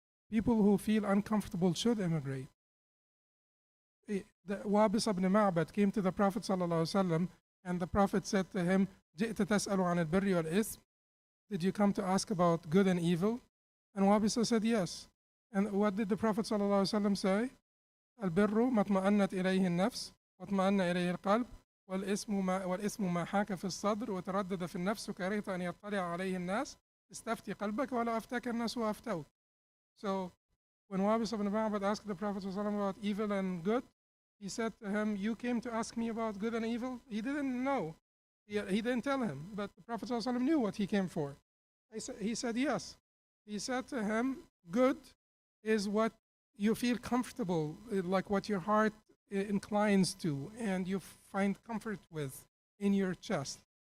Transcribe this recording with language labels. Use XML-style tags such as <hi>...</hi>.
<en>People who feel uncomfortable should immigrate. Wabis ibn Ma'bad came to the Prophet ﷺ, and the Prophet said to him,</en> <ar>"جئت تسأل عن البر والإثم?"</ar> <en>Did you come to ask about good and evil? And Wabisa said yes. And what did the Prophet ﷺ say?</en> <ar>البر ما اطمأنت إليه النفس واطمأن إليه القلب والإثم ما حاك في الصدر وتردد في النفس وكرهت أن يطلع عليه الناس استفتي قلبك ولا أفتاك الناس وأفتوك.</ar> <en>So when Wabis ibn Ma'bad asked the Prophet ﷺ about evil and good, he said to him, "You came to ask me about good and evil?" He didn't know. He didn't tell him, but the Prophet ﷺ knew what he came for. He said yes. He said to him, "Good is what you feel comfortable, like what your heart inclines to and you find comfort with in your chest.</en>